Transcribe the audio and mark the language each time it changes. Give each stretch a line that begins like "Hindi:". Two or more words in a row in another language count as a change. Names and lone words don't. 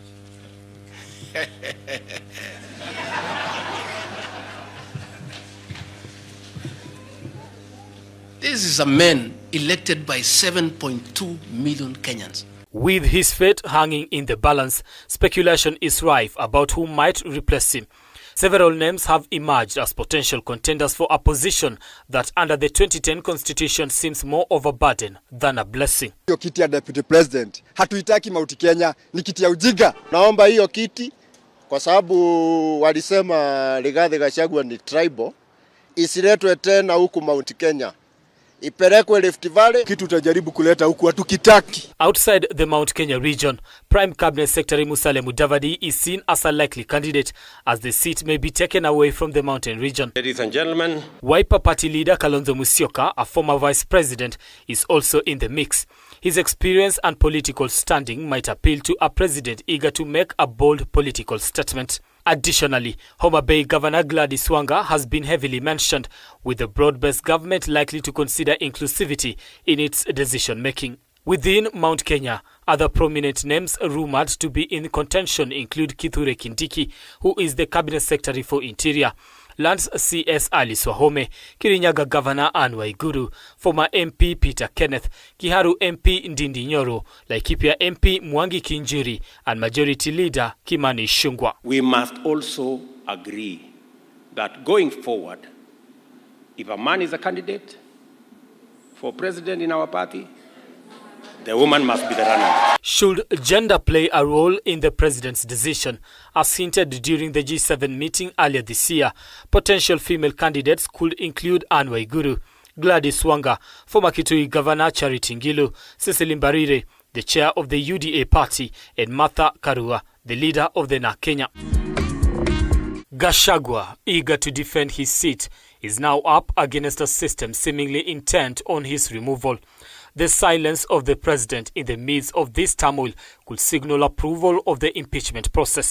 English: This is a man elected by 7.2 million Kenyans. With his fate hanging in the balance, speculation is rife about who might replace him. Several names have emerged as potential contenders for a position that under the 2010 Constitution seems more of a burden than a blessing.
Swahili: Hiyo kiti ya
English: Deputy President,
Swahili: hatuitaki Mount Kenya, ni kiti ya ujinga. Naomba hiyo kiti kwa sababu walisema Rigathi Gachagua ni tribal, isiletwe tena huku Mount Kenya. Iperekwe Rift Valley, kitu utajaribu kuleta huku hatukitaki.
English: Outside the Mount Kenya region, Prime Cabinet Secretary Musalia Mudavadi is seen as a likely candidate as the seat may be taken away from the mountain region. Ladies and gentlemen, Wiper Party leader Kalonzo Musyoka, a former vice president, is also in the mix. His experience and political standing might appeal to a president eager to make a bold political statement. Additionally, Homa Bay Governor Gladys Wanga has been heavily mentioned, with the broad-based government likely to consider inclusivity in its decision-making. Within Mount Kenya, other prominent names rumored to be in contention include Kithure Kindiki, who is the Cabinet Secretary for Interior, Lance C.S. Alice Wahome, Kirinyaga Governor Anne Waiguru, former MP Peter Kenneth, Kiharu MP Ndindi Nyoro, Laikipia MP Mwangi Kinjiri, and Majority Leader Kimani Ichung'wah. we must also agree that going forward, if a man is a candidate for president in our party, the woman must be the runner. Should gender play a role in the president's decision? As hinted during the G7 meeting earlier this year, potential female candidates could include Anne Waiguru, Gladys Wanga, former Kitui Governor Charity Ngilu, Cecily Mbarire, the chair of the UDA party, and Martha Karua, the leader of the NARC Kenya. Gachagua, eager to defend his seat, is now up against a system seemingly intent on his removal. The silence of the president in the midst of this turmoil could signal approval of the impeachment process.